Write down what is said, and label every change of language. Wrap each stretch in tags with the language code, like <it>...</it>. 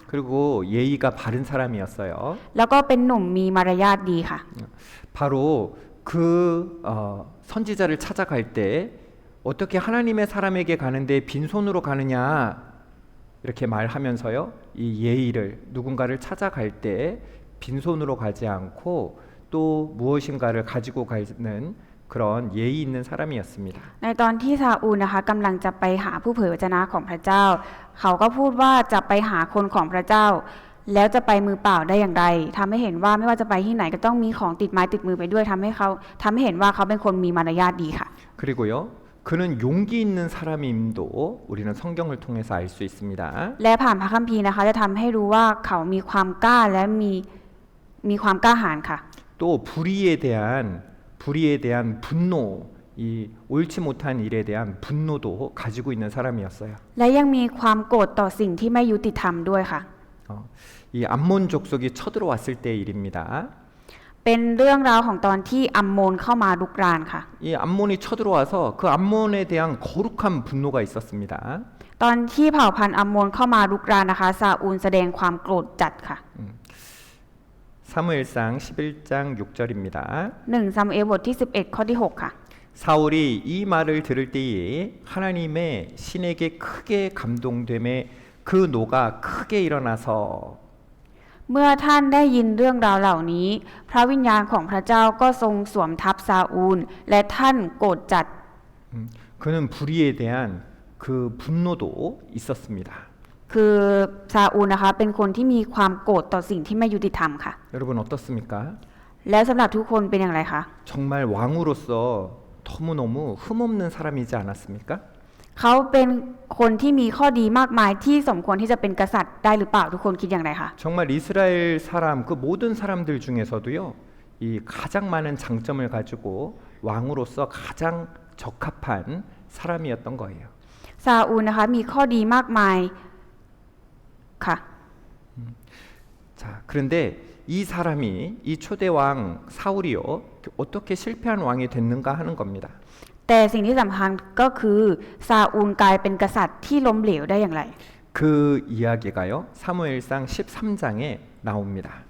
<ko>그리고 예의가 바른 사람이었어요.</ko> <th>แล้วก็เป็นหนุ่มมีมารยาทดีค่ะ</th> <ko>바로 그 선지자를 찾아갈 때 어떻게 하나님의 사람에게 가는데 빈손으로 가느냐 이렇게 말하면서요 이 예의를 누군가를 찾아갈 때 빈손으로 가지 않고 또 무엇인가를 가지고 가는 그런 예의 있는 사람이었습니다.</ko> <th>ในตอนที่ซาอูลนะคะกำลังจะไปหาผู้เผยพระชนะของพระเจ้า เขาก็พูดว่าจะไปหาคนของพระเจ้า แล้วจะไปมือเปล่าได้อย่างไรทำให้เห็นว่าไม่ว่าจะไปที่ไหนก็ต้องมีของติดไม้ติดมือไปด้วยทำให้เห็นว่าเขาเป็นคนมีมารยาทดีค่ะ</th> <ko>그리고요 그는 용기 있는 사람임도 우리는 성경을 통해서 알 수 있습니다.</ko> <th>และผ่านพระคัมภีร์นะคะจะทำให้รู้ว่าเขามีความกล้าและมีความกล้าหาญค่ะ</th> <ko>또 불의에 대한 분노, 이 옳지 못한 일에 대한 분노도 가지고 있는 사람이었어요.</ko> <th>และยังมีความโกรธต่อสิ่งที่ไม่ยุติธรรมด้วยค่ะ</th> <ko>이 암몬 족속이 쳐들어왔을 때의 일입니다.</ko> <th>เป็นเรื่องราวของตอนที่อัมโมนเข้ามารุกรานค่ะ</th> <ko>이 암몬이 쳐들어와서 그 암몬에 대한 거룩한 분노가 있었습니다.</ko> <th>ตอนที่เผ่าพันธุ์อัมโมนเข้ามารุกรานนะคะซาอูลแสดงความโกรธจัดค่ะ</th> <ko>사무엘상 11장 6절입니다.</ko> <th>1 ซามูเอลบทที่ 11 ข้อที่ 6 ค่ะ</th> <ko>사울이 이 말을 들을 때에 하나님의 신에게 크게 감동됨에 그 노가 크게 일어나서</ko> <th>เมื่อท่านได้ยินเรื่องราวเหล่านี้ พระวิญญาณของพระเจ้าก็ทรงสวมทับซาอูลและท่านโกรธจัด</th> <ko>그는 불의에 대한 그 분노도 있었습니다.</ko> <th>คือซาอูลนะคะเป็นคนที่มีความโกรธต่อสิ่งที่ไม่ยุติธรรมค่ะ</th> <ko>여러분 어떻습니까?</ko> <th>แล้วสำหรับทุกคนเป็นอย่างไรคะ</th> <ko>정말 왕으로서 너무너무 흠없는 사람이지 않았습니까?</ko> <th>เขาเป็นคนที่มีข้อดีมากมายที่สมควรที่จะเป็นกษัตริย์ได้หรือเปล่าทุกคนคิดอย่างไรคะ</th> <ko>정말 이스라엘 사람 그 모든 사람들 중에서도요 이 가장 많은 장점을 가지고 왕으로서 가장 적합한 사람이었던 거예요.</ko> <th>ซาอูลนะคะมีข้อดีมากมายค่ะ</th> <ko>자, 그런데 이 사람이 이 초대 왕 사울이요 어떻게 실패한 왕이 됐는가 하는 겁니다.</ko> <th>แต่สิ่งที่สำคัญก็คือซาอูลกลายเป็นกษัตริย์ที่ล้มเหลวได้อย่างไร</th> <ko>그 이야기가요 사무엘상 13장에 나옵니다.</ko>